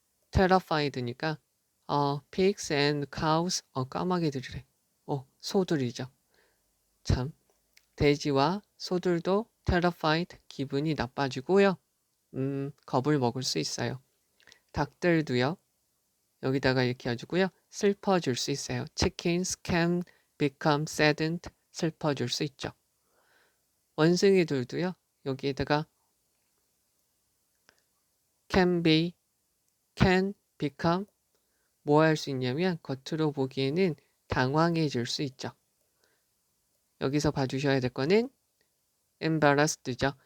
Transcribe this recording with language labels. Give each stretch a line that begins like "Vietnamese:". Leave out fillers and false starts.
Korean: terrified니까
English: pigs and cows
Korean: 까마귀들이래. 소들이죠. 참, 돼지와 소들도 terrified, 기분이 나빠지고요. 겁을 먹을 수 있어요. 닭들도요. 여기다가 이렇게 해주고요. 슬퍼질 수 있어요.
English: Chickens can become saddened,
Korean: 슬퍼질 수 있죠. 원숭이들도요. 여기에다가
English: can become
Korean: 뭐 할 수 있냐면 겉으로 보기에는 당황해질 수 있죠. 여기서 봐주셔야 될 거는 embarrassed죠.